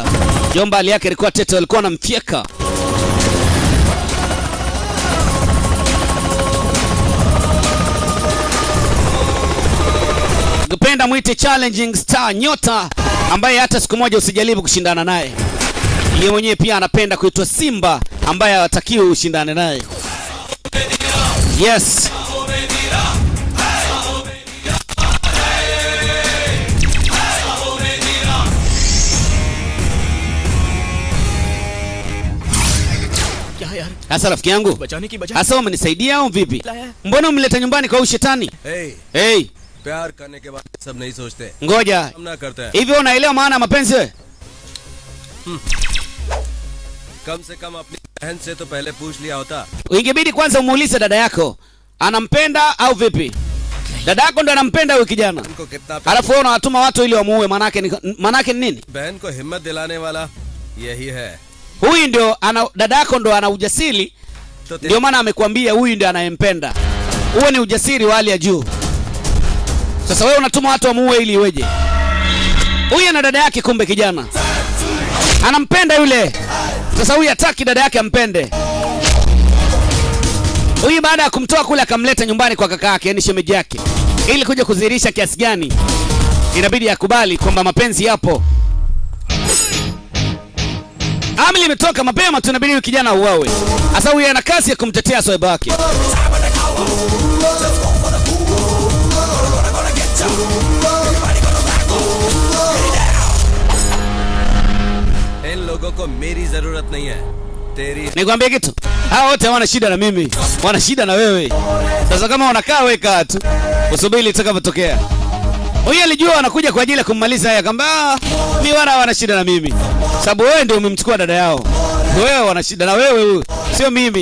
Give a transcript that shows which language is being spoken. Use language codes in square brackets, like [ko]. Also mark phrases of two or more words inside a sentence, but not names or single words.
[sw] Jomba hali yake ilikuwa tete, walikuwa wanamfieka. Kupenda mwite [en] challenging star, [sw] nyota ambaye hata siku moja usijaribu kushindana naye. Yeye mwenyewe pia anapenda kuitwa Simba ambaye hatakiwi ushindane naye. Yes. [hi] क्या यार? [sw] Sasa rafiki yangu, [hi] बचाने की बजाय [sw] sasa umenisaidia au vipi? Mbona umleta nyumbani kwa ushetani? Hey. [hi] प्यार करने के बाद सब नहीं सोचते. [sw] Ngoja. [hi] हम ना करते हैं. [sw] Hivi unaelewa maana ya mapenzi wewe? [hi] कम से कम अपनी बहन से तो पहले पूछ लिया होता. [sw] Ingebidi kwanza umuulize dada yako anampenda au vipi? Dada yako ndo anampenda huyo kijana. Alafu wewe unawatuma watu ili wamuue, manake ni nini? [hi] बहन को हिम्मत दिलाने वाला यही है. [sw] Huyu ndio dada yako ndo ana ujasiri. Ndio maana amekwambia huyu ndio anayempenda. Huo ni ujasiri wa hali ya juu. Sasa wewe unatuma watu wamuue ili iweje? Huyu ana dada yake, kumbe kijana anampenda yule. Sasa huyu hataki dada yake ampende. Huyu baada ya kumtoa kule akamleta nyumbani kwa kaka yake, yani shemeji yake, ili kuja kudhihirisha kiasi gani inabidi akubali kwamba mapenzi yapo. Amili imetoka mapema tu, inabidi kijana auawe. Sasa huyu ana kazi ya kumtetea swaiba wake. [hi] इन लोगों को मेरी जरूरत नहीं है, तेरी. [sw] Nikwambie kitu, hao wote wana shida na mimi, wana shida na wewe. Sasa kama unakaa weka tu, usubiri itakapotokea. Huyu alijua anakuja kwa ajili ya kummaliza yeye, akamwambia mimi wana shida na mimi. Sababu wewe ndio umemchukua dada yao. Wewe wana shida na wewe huyu, sio mimi.